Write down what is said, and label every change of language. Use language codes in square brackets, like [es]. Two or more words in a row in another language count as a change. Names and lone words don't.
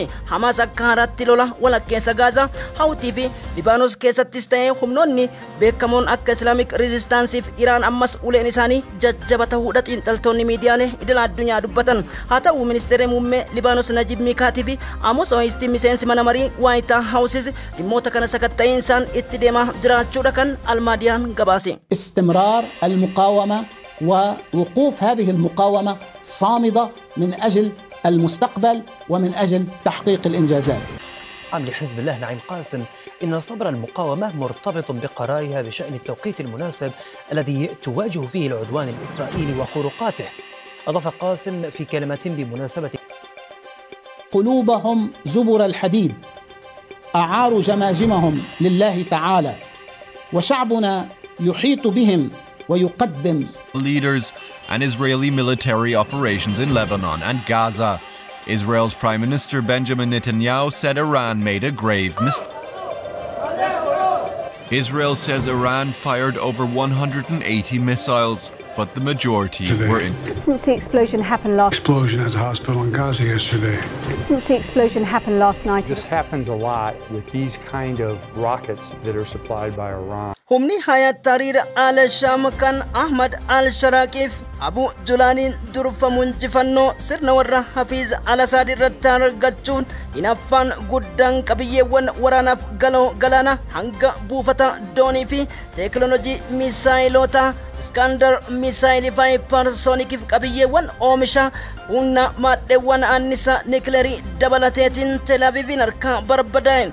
[om] Hamaas akka haaraatti lola walakkeessa Gaazaa Hawtii fi Libaanos keessattis ta'ee humnoonni beekamoon akka Islaamic Resistance fi Iraan ammas uleen isaanii jajjaba ta'uudha xiinxaltoonni miidiyaalee idil addunyaa dubbatan. Haa ta'u ministeerri muummee Libaanos Najib Mikaatii fi Amos Hoyisti miseensi mana marii White House dhimmoota kana sakatta'iinsaan itti deemaa jiraachuudha kan Almaadiyaan gabaase. [ar] استمرار المقاومة ووقوف هذه المقاومة صامدة من أجل المستقبل ومن أجل تحقيق الإنجازات. عمل حزب الله نعيم قاسم إن صبر المقاومة مرتبط بقرارها بشأن التوقيت المناسب الذي تواجه فيه العدوان الإسرائيلي وخروقاته. أضاف قاسم في كلمة بمناسبة قلوبهم زبر الحديد أعاروا جماجمهم لله تعالى وشعبنا يحيط بهم ويقدم [en] leaders and Israeli military operations in Lebanon and Gaza. Israel's Prime Minister Benjamin Netanyahu said Iran made a grave mistake. Israel says Iran fired over 180 missiles, but the majority were in. Since the explosion happened last explosion at the hospital in Gaza yesterday. Since the explosion happened last night. This happens a lot with these kind of rockets that are supplied by Iran. [om] Humni Hayat Tahrir al-Sham kan Ahmad al-Sharakif Abu Julanin durfamuun injifannoo sirna warra Hafiz al-Assad irratti argachuun hinaffaan guddaan qabiyyeewwan waraanaaf galaana hanga buufata doonii fi teekinooloojii misaayilota Iskandar misaayilii fi hypersonikiif qabiyyeewwan oomisha humna maadheewwan annisa nikileerii dabalateetiin Tel Aviivin harkaa barbadaa'e.